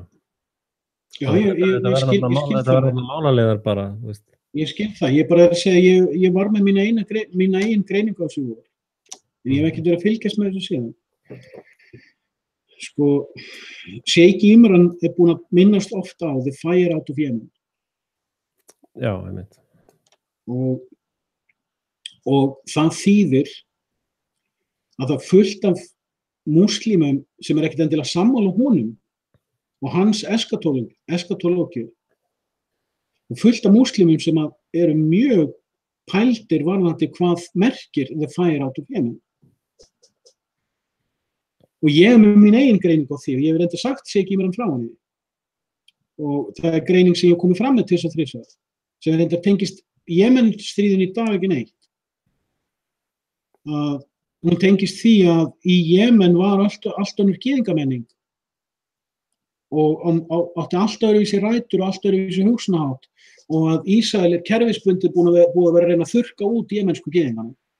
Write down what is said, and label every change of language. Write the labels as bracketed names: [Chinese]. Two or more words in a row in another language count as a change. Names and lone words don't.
[Icelandic] Já, ég skil það. Þetta verður málalegar bara, veist. Ég skil það, ég bara er að segja, ég var með mína eigin greiningu á þessu voru. En ég hef ekkert verið að fylgjast með þessu síðan. Sko, Sheikh Imran er búin að minnast ofta á [English] the fire out of Yemen. [Icelandic] Já, einmitt. Og það þýðir að það fullt af múslimum sem ekkert endilega sammála honum og hans eskatológíu. Og fullt af múslimum sem eru mjög pældir varðandi hvað merkir [English] the fire out of Yemen. [Icelandic] Og ég hef með mín eigin greining á því og ég hef reyndar sagt Sheikh Imran frá henni. Og það er greining sem ég hef komið fram með 2 og 3 svar, sem reyndar tengist Jemenstríðin í dag ekki neitt. Hún tengist því að í Jemen var allt önnur gyðingamenning og átti allt öðruvísi rætur og allt öðruvísi hugsunarhátt og að Ísrael er kerfisbundið búið að vera að reyna að þurrka út jemensku gyðingana.